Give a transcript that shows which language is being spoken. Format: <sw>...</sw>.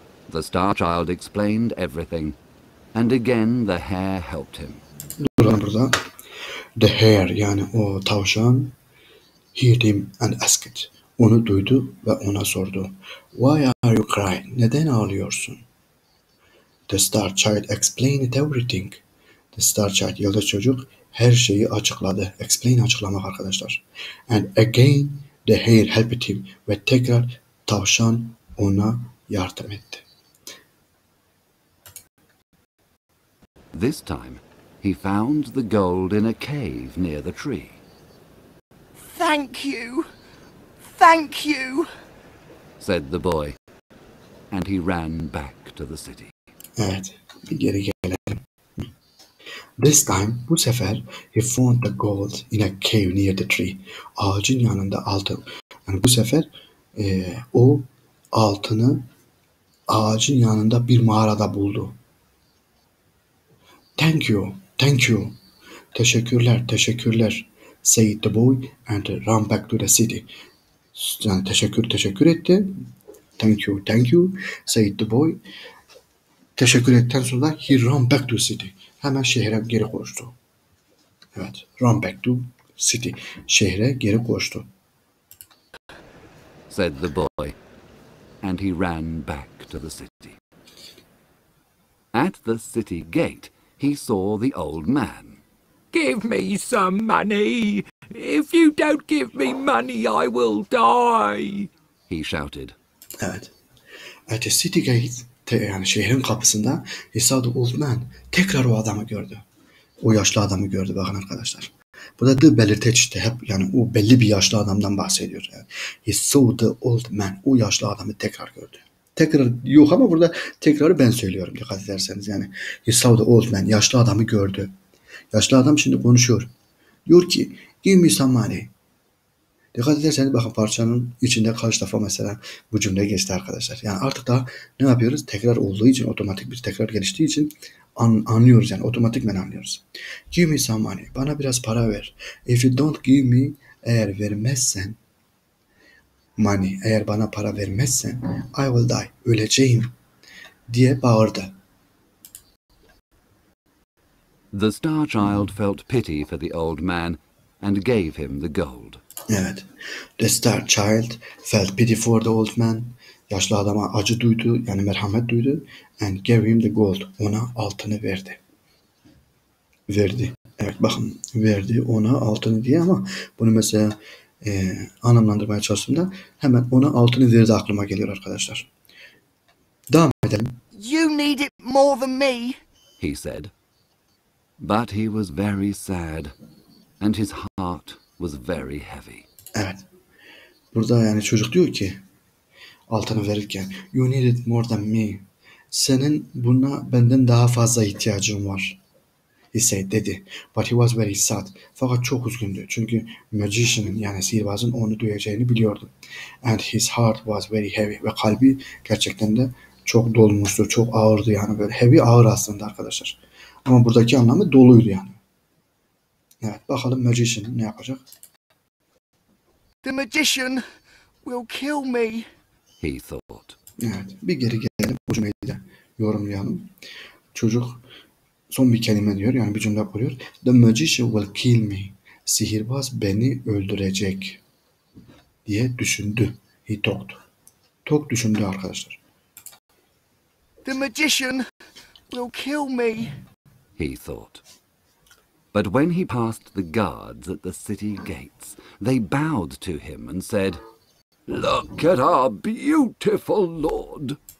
<en>The Star Child explained everything, and again the hare helped him.</en> <tr>Duralım burada.</tr> <en>The hare</en> <tr>yani o tavşan</tr> <en>heard him and asked.</en> <tr>Onu duydu ve ona sordu.</tr> <en>Why are you crying?</en> <tr>Neden ağlıyorsun?</tr> <en>The Star Child explained everything.</en> <tr>The Star Child, yıldız çocuk her şeyi açıkladı. Explain açıklamak arkadaşlar.</tr> <en>And again the hare helped him.</en> <tr>Ve tekrar tavşan ona yardım etti.</tr> <en>This time he found the gold in a cave near the tree. Thank you. Thank you. Said the boy, and he ran back to the city.</en> <tr>Evet, bir geri gelelim.</tr> <en>This time,</en> <tr>bu sefer</tr> <en>he found the gold in a cave near the tree.</en> <tr>Ağacın yanında altın. Yani bu sefer o altını ağacın yanında bir mağarada buldu.</tr> <en>Thank you, thank you.</en> <tr>Teşekkürler, teşekkürler.</tr> <en>Said the boy and ran back to the city.</en> <tr>Yani teşekkür etti.</tr> <en>Thank you, said the boy.</en> <tr>Teşekkür ettikten sonra</tr> <en>he ran back to city.</en> <tr>Hemen şehre geri koştu. Evet,</tr> <en>run back to city.</en> <tr>Şehre geri koştu.</tr> <en>Said the boy, and he ran back to the city. At the city gate he saw the old man. Give me some money. If you don't give me money, I will die, he shouted. Evet. At the city gate,</en> <tr>yani şehrin kapısında</tr> <en>he saw the old man.</en> <tr>Tekrar o adamı gördü. O yaşlı adamı gördü bakın arkadaşlar. Burada the belirteç işte hep yani o belli bir yaşlı adamdan bahsediyor. Yani</tr> <en>he saw the old man.</en> <tr>O yaşlı adamı tekrar gördü. Tekrar yok ama burada tekrarı ben söylüyorum dikkat ederseniz yani.</tr> <en>He saw the old man.</en> <tr>Yaşlı adamı gördü. Yaşlı adam şimdi konuşuyor. Diyor ki</tr> <en>give me some money.</en> <tr>Dikkat ederseniz bakın parçanın içinde kaç defa mesela bu cümle geçti arkadaşlar. Yani artık daha ne yapıyoruz? Tekrar olduğu için otomatik bir tekrar geliştiği için anlıyoruz yani otomatikmen anlıyoruz.</tr> <en>Give me some money.</en> <tr>Bana biraz para ver.</tr> <en>If you don't give me</en> <tr>eğer vermezsen money eğer bana para vermezsen</tr> <en>I will die.</en> <tr>Öleceğim diye bağırdı.</tr> <en>The Star Child felt pity for the old man and gave him the gold.</en> <tr>Evet.</tr> <en>The Star Child felt pity for the old man.</en> <tr>Yaşlı adama acı duydu, yani merhamet duydu.</tr> <en>And gave him the gold.</en> <tr>Ona altını verdi. verdi. Evet bakın verdi ona altını diye ama bunu mesela anlamlandırmaya çalıştığımda hemen ona altını verdi aklıma geliyor arkadaşlar. Devam edelim.</tr> <en>You need it more than me. he said. But he was very sad, and his heart was very heavy.</en> <tr>Evet. Burada yani çocuk diyor ki altını verirken</tr> <en>you need it more than me.</en> <tr>Senin buna benden daha fazla ihtiyacın var.</tr> <en>He said</en> <tr>dedi.</tr> <en>But he was very sad.</en> <tr>Fakat çok üzgündü. Çünkü magician'ın yani sihirbazın onu duyacağını biliyordu.</tr> <en>And his heart was very heavy.</en> <tr>Ve kalbi gerçekten de çok dolmuştu. Çok ağırdı yani böyle. Heavy ağır aslında arkadaşlar. Ama buradaki anlamı doluydu yani. Evet bakalım magician ne yapacak?</tr> <en>The magician will kill me. He thought.</en> <tr>Evet bir geri gelelim. Bu cümleyi de yorumlayalım. Çocuk son bir kelime diyor yani bir cümle kuruyor.</tr> <en>The magician will kill me.</en> <tr>Sihirbaz beni öldürecek diye düşündü.</tr> <en>He thought.</en> <tr>Tok düşündü arkadaşlar.</tr> <en>The magician will kill me. He thought. But when he passed the guards at the city gates, they bowed to him and said, "Look at our beautiful lord."</en>